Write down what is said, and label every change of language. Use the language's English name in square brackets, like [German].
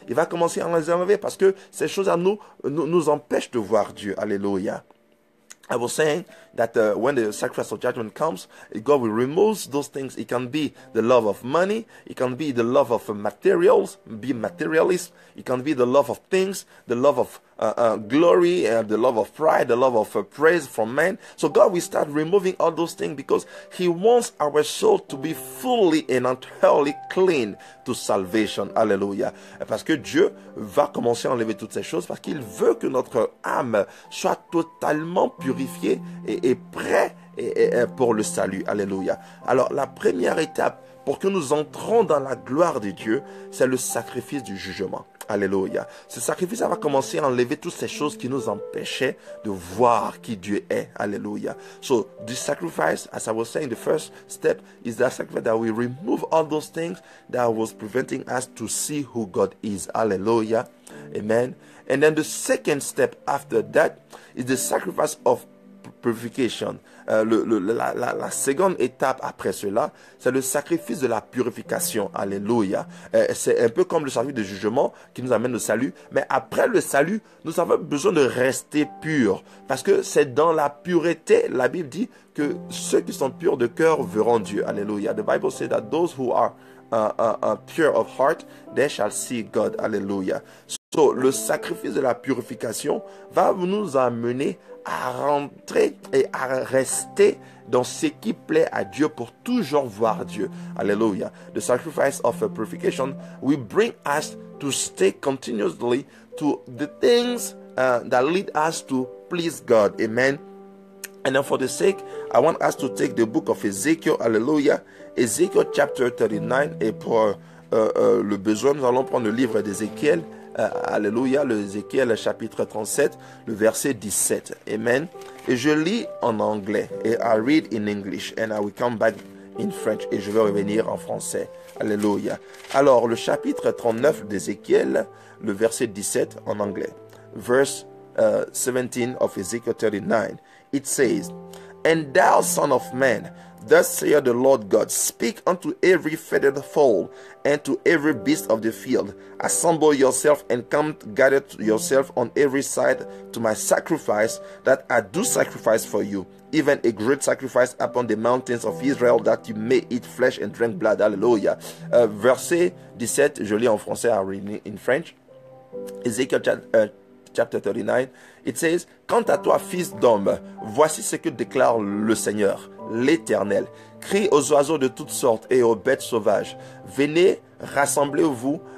[French] Il va commencer à les enlever parce que ces choses-là nous empêchent de voir Dieu. Alléluia. [English] I was saying that when the sacrifice of judgment comes, God will remove those things. It can be the love of money. It can be the love of materials, be materialist. It can be the love of things, the love of glory, the love of pride, the love of praise from men. So God will start removing all those things because He wants our soul to be fully and entirely clean to salvation. Hallelujah. [French] Parce que Dieu va commencer à enlever toutes ces choses parce qu'il veut que notre âme soit totalement purifiée et prêt pour le salut. Alléluia. Alors la première étape pour que nous entrons dans la gloire de Dieu, c'est le sacrifice du jugement. Alléluia. Ce sacrifice, ça va commencer à enlever toutes ces choses qui nous empêchaient de voir qui Dieu est. Alléluia. [English] So, this sacrifice, as I was saying, the first step is that sacrifice that we remove all those things that was preventing us to see who God is. Hallelujah. Amen. And then the second step after that is the sacrifice of purification. [French] La seconde étape après cela, c'est le sacrifice de la purification. Alléluia. C'est un peu comme le sacrifice de jugement qui nous amène au salut. Mais après le salut, nous avons besoin de rester purs. Parce que c'est dans la pureté, la Bible dit que ceux qui sont purs de cœur verront Dieu. Alléluia. [English] The Bible says that those who are pure of heart, they shall see God. [French] Alléluia. So, le sacrifice de la purification va nous amener à rentrer et à rester dans ce qui plaît à Dieu pour toujours voir Dieu. Alléluia. [English] The sacrifice of purification will bring us to stay continuously to the things that lead us to please God. Amen. And then for the sake, I want us to take the book of Ezekiel. Hallelujah. Ezekiel chapter 39. [French] Et pour le besoin, nous allons prendre le livre d'Ézéchiel. Alléluia, le Ézéchiel chapitre 37, le verset 17. Amen. Et je lis en anglais. Et [English] I read in English. And I will come back in French. [French] Et je vais revenir en français. Alléluia. Alors, le chapitre 39 d'Ézéchiel, le verset 17 en anglais. [English] Verse 17 of Ezekiel 39. It says, And thou, son of man, thus saith the Lord God, speak unto every feathered fowl, and to every beast of the field, assemble yourself and come gather yourself on every side to my sacrifice that I do sacrifice for you, even a great sacrifice upon the mountains of Israel, that you may eat flesh and drink blood. [French] Alléluia. Verset 17, je lis en français, [English] I read in French. Ezekiel chapter 39, it says, [French] Quant à toi, fils d'homme, voici ce que déclare le Seigneur, l'Éternel. Crie aux oiseaux de toutes sortes et aux bêtes sauvages. Venez, rassemblez-vous